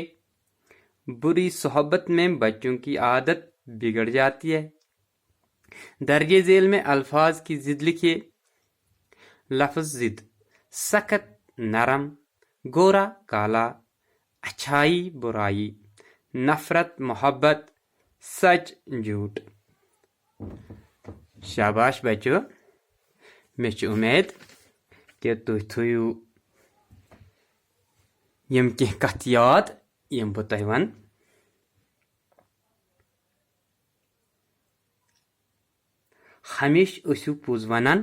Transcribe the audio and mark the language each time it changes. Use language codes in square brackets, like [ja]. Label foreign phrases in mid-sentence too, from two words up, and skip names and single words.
[ur] بری صحبت میں بچوں کی عادت بگڑ جاتی ہے۔ درج ذیل میں الفاظ کی ضد لکھیے۔ لفظ ضد: سخت، نرم، گورا کالا، اچھائی برائی، نفرت محبت، سچ جھوٹ۔ [ks] شاباش بچو، مےٚ چھِ اُمید کہ تُہۍ تھٲیِو یِم کینٛہہ کتھٕ یاد یِم بہٕ تۄہہِ ونہٕ۔ ہمیشہ ٲسِو پوٚز ونان۔